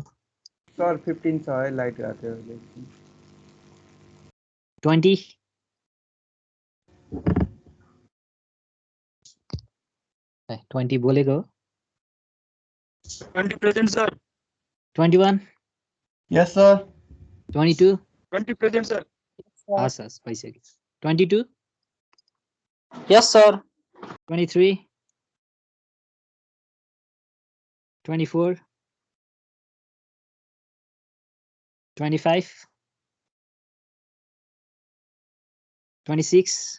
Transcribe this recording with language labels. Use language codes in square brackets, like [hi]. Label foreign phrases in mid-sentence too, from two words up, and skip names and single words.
[ne] Sir, 15 छ है लाइट गएको थियो 20 20 बोलेको हो [en] 20 present, sir. 21 Yes, sir. 22 20 present, sir. [ne] हस् हस् भइसक्यो 22 [en] Yes, sir. 23 24 25 26